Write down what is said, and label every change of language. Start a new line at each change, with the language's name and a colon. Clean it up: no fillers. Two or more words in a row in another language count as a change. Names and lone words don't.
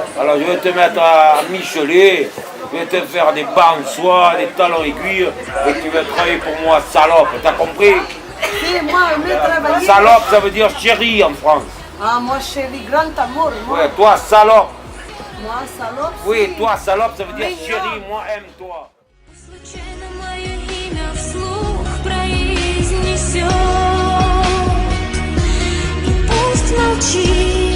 French: Alors, je vais te mettre à Michelet, je vais te faire des bas en soie, des talons aiguilles, et tu vas travailler pour moi, salope. T'as compris? C'est moi aimer travailler. Salope, ça veut dire chérie en France. Ah, moi chérie, grand amour. Moi, Ouais, toi, salope. moi salope. Oui, toi, salope, ça veut dire Mignon. chérie, moi, aime-toi.
Russian: Случайно мое имя вслух произнесет, и пусть молчит.